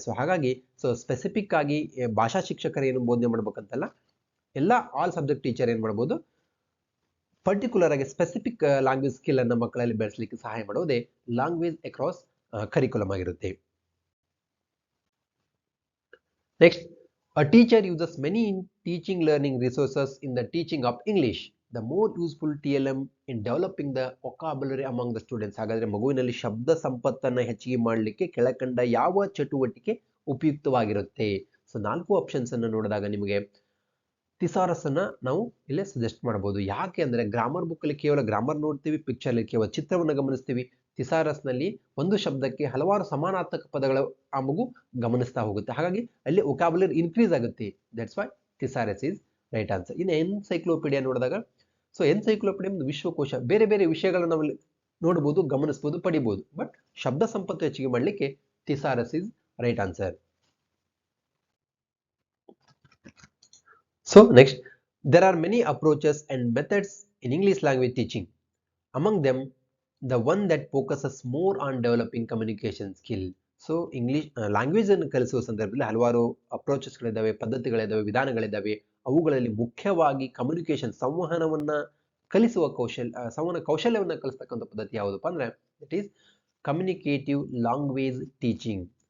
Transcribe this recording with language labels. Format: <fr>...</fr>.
<kn>So ಹಾಗಾಗಿ specific ಆಗಿ ಭಾಷಾ ಶಿಕ್ಷಕರು ಏನು ಬೋಧನೆ ಮಾಡ್ಬೇಕಂತಲ್ಲ, ಎಲ್ಲ ಆಲ್ ಸಬ್ಜೆಕ್ಟ್ ಟೀಚರ್ ಏನ್ ಮಾಡ್ಬೋದು, ಪರ್ಟಿಕ್ಯುಲರ್ ಆಗಿ ಸ್ಪೆಸಿಫಿಕ್ ಲ್ಯಾಂಗ್ವೇಜ್ ಸ್ಕಿಲ್ ಅನ್ನ ಮಕ್ಕಳಲ್ಲಿ ಬೆಳೆಸಲಿಕ್ಕೆ ಸಹಾಯ ಮಾಡೋದೇ ಲ್ಯಾಂಗ್ವೇಜ್ ಅಕ್ರಾಸ್ ಕರಿಕ್ಯುಲಮ್ ಆಗಿರುತ್ತೆ.</kn> <en>Next, a teacher uses many teaching learning resources in the teaching of English. The more useful TLM in developing the vocabulary among the students.</en> <kn>ಹಾಗಾದ್ರೆ ಮಗುವಿನಲ್ಲಿ ಶಬ್ದ ಸಂಪತ್ತನ್ನ ಹೆಚ್ಚಿಗೆ ಮಾಡಲಿಕ್ಕೆ ಕೆಳಕಂಡ ಯಾವ ಚಟುವಟಿಕೆ ಉಪಯುಕ್ತವಾಗಿರುತ್ತೆ? ಸೊ 4 ಆಪ್ಷನ್ಸ್ ಅನ್ನು ನೋಡಿದಾಗ ನಿಮಗೆ ಥಿಸಾರಸ್ ಅನ್ನ ನಾವು ಇಲ್ಲೇ ಸಜೆಸ್ಟ್ ಮಾಡಬಹುದು. ಯಾಕೆ ಅಂದ್ರೆ ಗ್ರಾಮರ್ ಬುಕ್ ಅಲ್ಲಿ ಕೇವಲ ಗ್ರಾಮರ್ ನೋಡ್ತೀವಿ, ಪಿಕ್ಚರ್ ಅಲ್ಲಿ ಕೇವಲ ಚಿತ್ರವನ್ನು ಗಮನಿಸ್ತೀವಿ. ಥಿಸಾರಸ್ ನಲ್ಲಿ ಒಂದು ಶಬ್ದಕ್ಕೆ ಹಲವಾರು ಸಮಾನಾರ್ಥಕ ಪದಗಳು ಆ ಮಗು ಗಮನಿಸ್ತಾ ಹೋಗುತ್ತೆ. ಹಾಗಾಗಿ ಅಲ್ಲಿ ವೊಕ್ಯಾಬುಲರಿ ಇನ್ಕ್ರೀಸ್ ಆಗುತ್ತೆ.</kn> <en>That's why thesaurus is right answer.</en> <kn>ಇನ್ನು ಎನ್ಸೈಕ್ಲೋಪೀಡಿಯಾ ನೋಡಿದಾಗ ಸೊ ಎನ್ಸೈಕ್ಲೋಪೀಡಿಯಂ ವಿಶ್ವಕೋಶ, ಬೇರೆ ಬೇರೆ ವಿಷಯಗಳನ್ನ ನಾವು ನೋಡಬಹುದು, ಗಮನಿಸಬಹುದು, ಪಡಿಬಹುದು. ಬಟ್ ಶಬ್ದ ಸಂಪತ್ತು ಹೆಚ್ಚಿಗೆ ಮಾಡಲಿಕ್ಕೆ</kn> <en>Thesaurus is right answer. So next, there are many approaches and methods in English language teaching. Among them, the one that focuses more on developing communication skill.</en> <kn>So English language ಅನ್ನು ಕಲಿಸುವ ಸಂದರ್ಭದಲ್ಲಿ ಹಲವಾರು ಅಪ್ರೋಚಸ್ಗಳಿದ್ದಾವೆ, ಪದ್ಧತಿಗಳಿದ್ದಾವೆ, ವಿಧಾನಗಳಿದ್ದಾವೆ. ಅವುಗಳಲ್ಲಿ ಮುಖ್ಯವಾಗಿ ಕಮ್ಯುನಿಕೇಶನ್, ಸಂವಹನವನ್ನ ಕಲಿಸುವ ಸಂವಹನ ಕೌಶಲ್ಯವನ್ನ ಕಲಿಸ್ತಕ್ಕಂಥ ಪದ್ಧತಿ ಯಾವುದಪ್ಪ ಅಂದ್ರೆ</kn> <en>It is communicative language teaching.</en>